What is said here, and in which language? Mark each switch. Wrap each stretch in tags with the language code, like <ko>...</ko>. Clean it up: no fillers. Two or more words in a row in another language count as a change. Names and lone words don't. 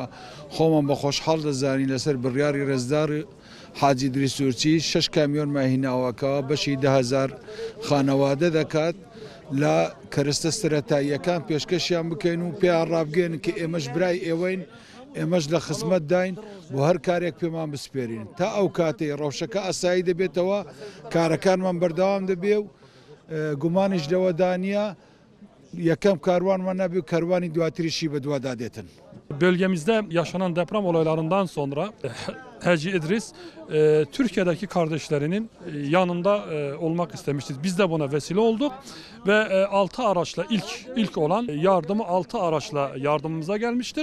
<ckb>خۆمان بە خۆشحاڵ دەزانی لەسەر بڕیاری ڕێزدار حاجی ئیدریس سوورچی 6 کامیۆن ماهیناوەکەوە بەشی 10,000 خانەوادە دەکات لە کەرستە سەرەتاییەکان پێشکەشیان بکەین و پێیان ڕابگەین کە ئێمەش برای ئێوەین، ئێمەش لە خزمەت داین بۆ هەر کارێک پێمان بسپێرین تا ئەو کاتەی ڕەوشەکە ئاسایی دەبێتەوە، کارەکانمان بەردەوام دەبێ و گومانیش لەوە دانیە یەکەم کاروانمان نەبێ و کاروانی دواتریشی بە دووادادێتن.</ckb> <tr>Bölgemizde yaşanan deprem olaylarından sonra Hacı İdris Türkiye'deki kardeşlerinin yanında olmak istemiştir. Biz de buna vesile olduk ve 6 araçla ilk olan yardımı 6 araçla yardımımıza gelmiştir.</tr>